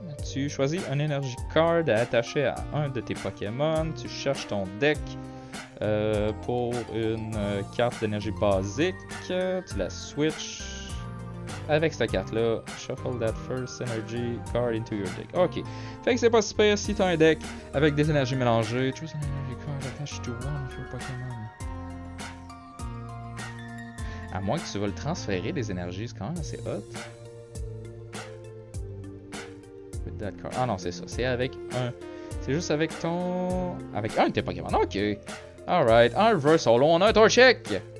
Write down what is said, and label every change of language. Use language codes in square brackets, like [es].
[fr] Tu choisis un Energy Card à attacher à un de tes Pokémon. Tu cherches ton deck pour une carte d'énergie basique. Tu la switch. Avec cette carte-là, [en] shuffle that first energy card into your deck. [fr] Ok. Fait que c'est pas super si t'as un deck avec des énergies mélangées. [en] Choose an energy card attached to one of your Pokémon. [fr] À moins que tu veuilles transférer des énergies, c'est quand même assez hot. [en] With that card. [fr] Ah non, c'est ça. C'est avec un. C'est juste avec ton. Avec un de tes Pokémon. Ok. Alright. Un reverse solo. On a un Torchic.